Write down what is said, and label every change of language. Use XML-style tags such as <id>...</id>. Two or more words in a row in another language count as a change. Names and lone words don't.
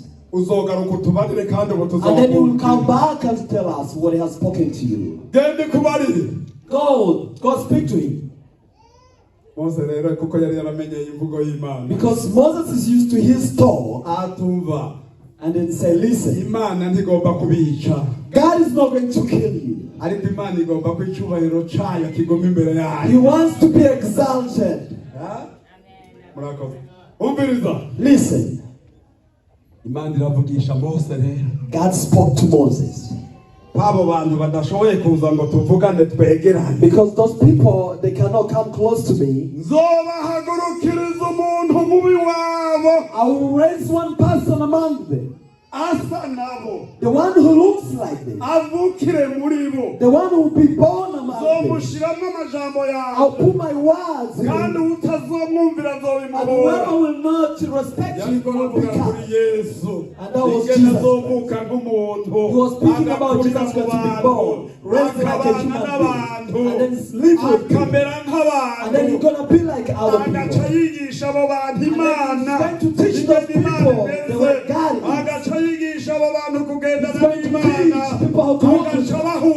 <rn>Uzogaruka utubarire kandi ubu</rn> <en>And then he will come</en> <rn>tuzakubwira.</rn> <en>back and tell us what he has spoken to you.</en> <rn>Genda ikubarire.</rn> <en>Go speak to him.</en> <rn>Mose rero kuko yari yaramenye imvugo y'Imana.</rn> <en>Because Moses is used to his talk</en> <rn>Atumva.</rn> <en>and then say, listen,</en> <rn>Imana ntigomba kubica.</rn> <en>God is not going to kill you.</en> <rn>Ariko Imana igomba ko icyubahiro cyayo kigoma imbere yayo.</rn> <en>He wants to be exalted.</en> <rn>Murakoze. Umviriza.</rn> <en>Listen,</en> <rn>Imana iravugisha Mose rero.</rn> <en>God spoke to Moses.</en> <rn>Abo bantu badashoboye kuza ngo tuvugane twegerane.</rn> <en>Because those people, they cannot come close to me.</en> <rn>Nzobahagurukiriza umuntu mubi wabo.</rn> <en>I will raise one person among them.</en> <rn>Asa nabo.</rn> <en>The one who looks like them.</en> <rn>Avukire muri bo.</rn> <en>The one who will be born among them.</en> <rn>Zomushiramo amajambo</rn> <en>I'll</en> <rn>yawe.</rn> <en>put my words in</en> <rn>Kandi</rn> <en>him.</en> <rn>utazomwumvira</rn> <en>And</en> <rn>azobimuhora.</rn> <en>whoever will not respect you</en> <rn>Yariko</rn> <en>will be</en> <rn>aravuga kuri</rn> <en>cut.</en> <rn>Yesu.</rn> <en>And that was</en> <rn>Ingene</rn> <en>Jesus.</en> <rn>azovuka nk'umuntu.</rn> <en>He was speaking about Jesus</en> <rn>Agakurira</rn> <en>going to be</en> <rn>mu</rn> <en>born,</en> <rn>bantu.</rn> <en>raised like a</en> <rn>Akabana</rn> <en>human</en> <rn>n'abantu.</rn> <en>being, and then live with people.</en> <rn>Akamera</rn> <en>And then you're</en> <rn>nk'abantu.</rn> <en>going to be like other</en> <rn>Agaca</rn> <en>people.</en> <rn>yigisha abo bantu</rn> <en>And then</en> <rn>Imana.</rn> <en>he's going to teach those</en> <rn>Ingene Imana</rn> <en>people</en> <rn>imeze.</rn> <en>the way God is.</en> <rn>Agaca yigisha abo bantu kugendana</rn> <en>He's going to</en> <rn>n'Imana.</rn> <en>teach people how to walk with</en> <rn>Agaca</rn> <en>God.</en>